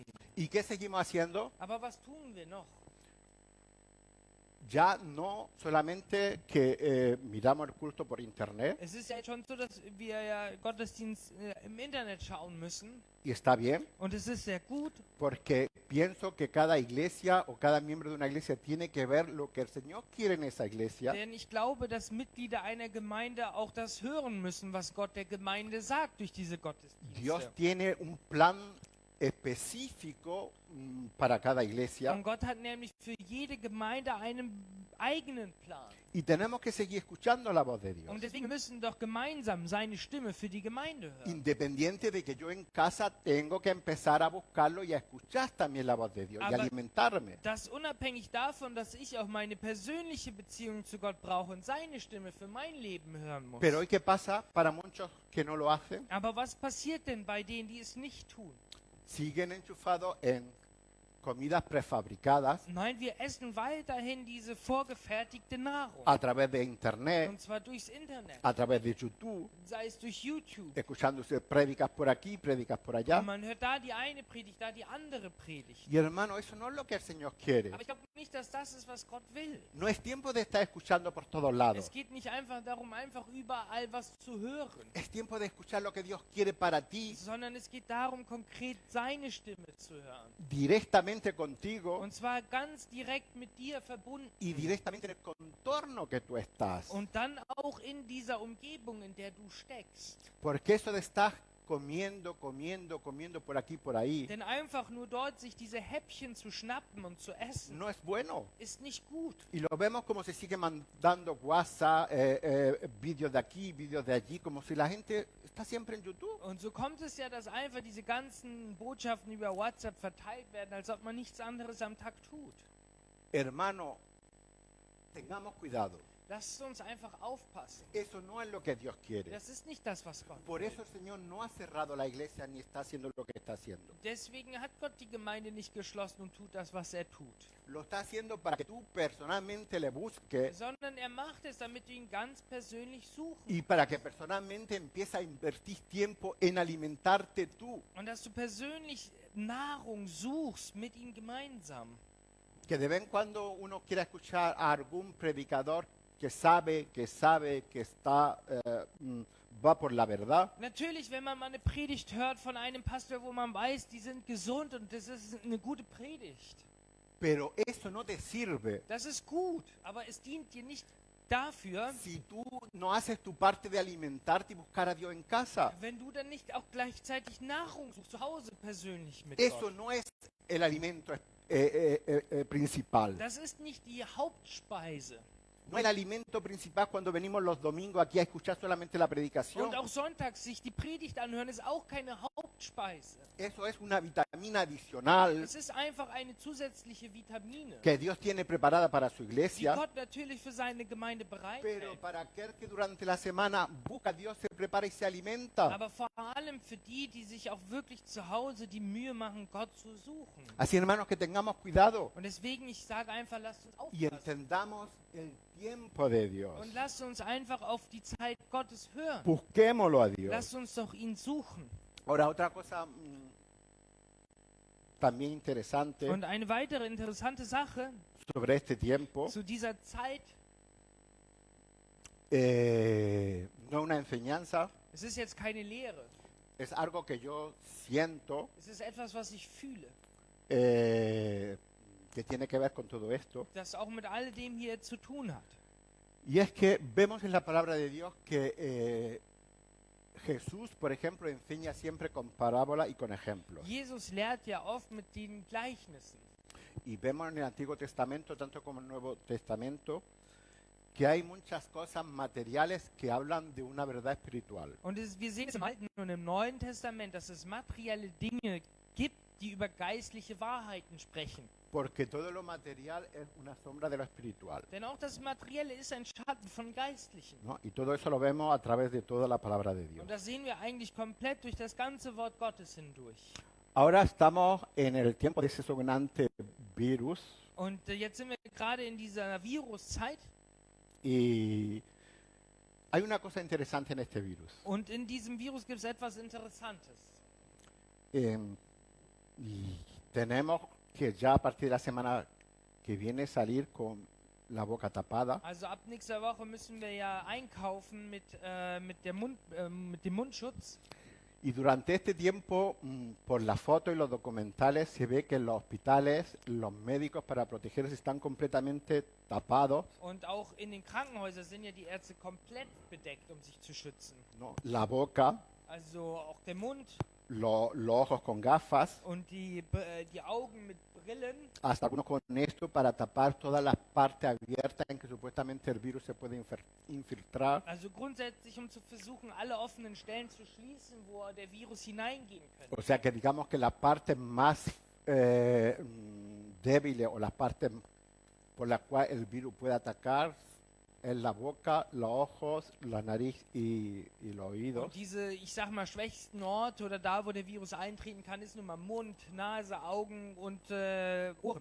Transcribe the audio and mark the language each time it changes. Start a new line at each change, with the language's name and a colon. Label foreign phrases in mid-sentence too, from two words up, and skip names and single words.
Spanish: ¿Y qué seguimos haciendo?
German: Aber was tun wir noch?
Spanish: Ya no solamente que miramos el culto por internet,
German: Es ist ja schon so, dass wir ja Gottesdienst im Internet schauen müssen.
Spanish: y está bien,
German: Und es ist sehr gut,
Spanish: porque pienso que cada iglesia o cada miembro de una iglesia tiene que ver lo que el Señor quiere en esa iglesia.
German: denn ich glaube, dass Mitglieder einer Gemeinde auch das hören müssen, was Gott der Gemeinde sagt durch diese
Spanish: Dios
German: Gottesdienste.
Spanish: tiene un plan específico para cada iglesia
German: Und Gott hat nämlich für jede Gemeinde einen eigenen Plan.
Spanish: y tenemos que seguir escuchando la voz de Dios.
German: Und deswegen müssen doch gemeinsam seine Stimme für die Gemeinde hören.
Spanish: Independiente de que yo en casa tengo que empezar a buscarlo y a escuchar también la voz de Dios y
German: Aber-
Spanish: alimentarme.
German: Das unabhängig davon, dass ich auch meine persönliche Beziehung zu Gott brauche und seine Stimme für mein Leben hören muss.
Spanish: Pero hoy, ¿qué pasa para muchos que no lo hacen?
German: Aber was passiert denn bei denen, die es nicht tun?
Spanish: Siguen enchufados en comidas prefabricadas
German: Nein, wir essen weiterhin diese vorgefertigte Nahrung.
Spanish: a través de internet,
German: Und zwar durchs Internet,
Spanish: a través de YouTube,
German: sei es durch YouTube.
Spanish: escuchándose prédicas por aquí, prédicas por allá.
German: Und man hört da die eine Predigt, da die andere Predigt.
Spanish: Y hermano, eso no es lo que el Señor quiere.
German: Aber ich glaube nicht, dass das ist, was Gott will.
Spanish: No es tiempo de estar escuchando por todos lados.
German: Es geht nicht einfach darum, einfach überall was zu hören,
Spanish: Es tiempo de escuchar lo que Dios quiere para ti
German: sondern es geht darum, konkret seine Stimme zu hören.
Spanish: directamente contigo
German: Und zwar ganz direkt mit dir verbunden.
Spanish: y directamente en el contorno que tú estás.
German: Und dann auch in dieser Umgebung, in der du steckst.
Spanish: Porque eso de estar comiendo, comiendo, comiendo por aquí y por ahí,
German: Denn einfach nur dort sich diese Häppchen zu schnappen und zu essen,
Spanish: no es bueno.
German: ist nicht gut.
Spanish: Y lo vemos como se sigue mandando WhatsApp, vídeos de aquí, vídeos de allí, como si la gente está siempre en YouTube.
German: Und so kommt es ja, dass einfach diese ganzen Botschaften über WhatsApp verteilt werden, als ob man nichts anderes am Tag tut.
Spanish: Hermano, tengamos cuidado.
German: Lasst uns einfach aufpassen.
Spanish: Eso no es lo que Dios quiere.
German: Das ist nicht das, was Gott
Spanish: Por
German: will.
Spanish: eso el Señor no ha cerrado la iglesia ni está haciendo lo que está haciendo.
German: Deswegen hat Gott die Gemeinde nicht geschlossen und tut das, was er tut.
Spanish: Lo está haciendo para que tú personalmente le busques
German: Sondern er macht es, damit du ihn ganz persönlich suchen.
Spanish: y para que personalmente empieces a invertir tiempo en alimentarte tú.
German: Und dass du persönlich Nahrung suchst mit ihm gemeinsam.
Spanish: Que de vez en cuando uno quiera escuchar a algún predicador que está, va por la verdad.
German: Natürlich, wenn man mal eine Predigt hört von einem Pastor, wo man weiß, die sind gesund und das ist eine gute Predigt.
Spanish: Pero eso no te sirve
German: Das ist gut, aber es dient dir nicht dafür,
Spanish: si tú no haces tu parte de alimentarte y buscar a Dios en casa.
German: wenn du dann nicht auch gleichzeitig Nahrung suchst, zu Hause persönlich mit
Spanish: Eso
German: Gott.
Spanish: no es el alimento principal.
German: Das ist nicht die Hauptspeise.
Spanish: No es el alimento principal cuando venimos los domingos aquí a escuchar solamente la predicación.
German: Und auch sonntags sich die Predigt anhören, ist auch keine Hauptspeise.
Spanish: Eso es una vitamina adicional
German: Es ist einfach eine zusätzliche Vitamine,
Spanish: que Dios tiene preparada para su
German: die
Spanish: iglesia.
German: Gott natürlich für seine Gemeinde
Spanish: Pero
German: bereithält.
Spanish: para aquel que durante la semana busca a Dios, se prepara y se alimenta.
German: Aber vor allem für die, die sich auch wirklich zu Hause die Mühe machen, Gott zu suchen.
Spanish: Así, hermanos, que tengamos cuidado
German: Und deswegen, ich sage einfach, lasst uns
Spanish: y
German: aufpassen.
Spanish: entendamos el tiempo de Dios.
German: Und lasst uns einfach auf die Zeit Gottes hören.
Spanish: Busquémoslo a Dios.
German: Lasst uns doch ihn suchen.
Spanish: Ahora, otra cosa también interesante
German: Und eine weitere interessante Sache
Spanish: sobre este tiempo,
German: zu dieser Zeit,
Spanish: no una enseñanza,
German: es ist jetzt keine Lehre.
Spanish: es algo que yo siento
German: Es ist etwas, was ich fühle,
Spanish: que tiene que ver con todo esto.
German: das auch mit all dem hier zu tun hat.
Spanish: Y es que vemos en la palabra de Dios que Jesús, por ejemplo, enseña siempre con parábola y con ejemplos.
German: Jesus lehrt ja oft mit den Gleichnissen.
Spanish: Y vemos en el Antiguo Testamento, tanto como en el Nuevo Testamento, que hay muchas cosas materiales que hablan de una verdad espiritual.
German: Und wir sehen es im Alten und im Neuen Testament, dass es materielle Dinge gibt, die über geistliche Wahrheiten sprechen.
Spanish: Porque todo lo material es una sombra de lo espiritual,
German: Denn auch das Materielle ist ein Schatten von Geistlichen.
Spanish: ¿no? Y todo eso lo vemos a través de toda la palabra de Dios.
German: Und das sehen wir eigentlich komplett durch das ganze Wort Gottes hindurch.
Spanish: Ahora estamos en el tiempo de ese sobrante virus
German: Und jetzt sind wir gerade in dieser Viruszeit.
Spanish: y hay una cosa interesante en este virus.
German: Und in diesem Virus gibt es etwas Interessantes.
Spanish: Y tenemos que ya a partir de la semana que viene salir con la boca tapada.
German: Also ab nächster Woche müssen wir ja einkaufen mit dem Mundschutz.
Spanish: Y durante este tiempo, por las fotos y los documentales, se ve que en los hospitales los médicos para protegerse están completamente tapados,
German: Und auch in den Krankenhäusern sind ja die Ärzte komplett bedeckt, um sich zu schützen.
Spanish: ¿no? La boca,
German: Also auch der Mund
Spanish: los ojos con gafas,
German: und die Augen mit Brillen.
Spanish: hasta algunos con esto para tapar todas las partes abiertas en que supuestamente el virus se puede infiltrar.
German: Also grundsätzlich, um zu versuchen, alle offenen Stellen zu schließen, wo der Virus hineingehen könnte.
Spanish: O sea que digamos que las partes más débiles o las partes por las cuales el virus puede atacar es la boca, los ojos, la nariz y los oídos.
German: Und diese, ich sag mal, schwächsten Orte oder da, wo der Virus eintreten kann, ist nun mal Mund, Nase, Augen und Ohren.